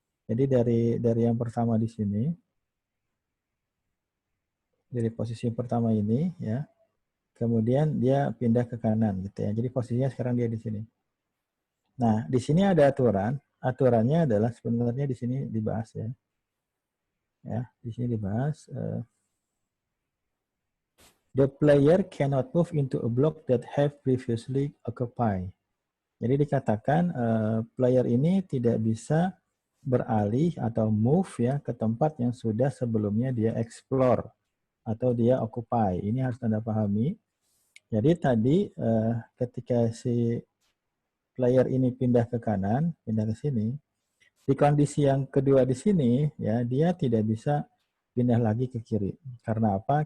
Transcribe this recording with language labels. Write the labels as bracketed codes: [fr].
[id] Jadi dari yang pertama di sini dari posisi pertama ini ya. Kemudian dia pindah ke kanan gitu ya. Jadi posisinya sekarang dia di sini. Nah, di sini ada aturan. Aturannya adalah sebenarnya di sini dibahas ya. Ya, di sini dibahas [en] the player cannot move into a block that have previously occupied. [id] Jadi dikatakan player ini tidak bisa beralih atau move ya ke tempat yang sudah sebelumnya dia explore atau dia occupy. Ini harus Anda pahami. Jadi tadi ketika si player ini pindah ke kanan, pindah ke sini, di kondisi yang kedua di sini ya dia tidak bisa pindah lagi ke kiri. Karena apa?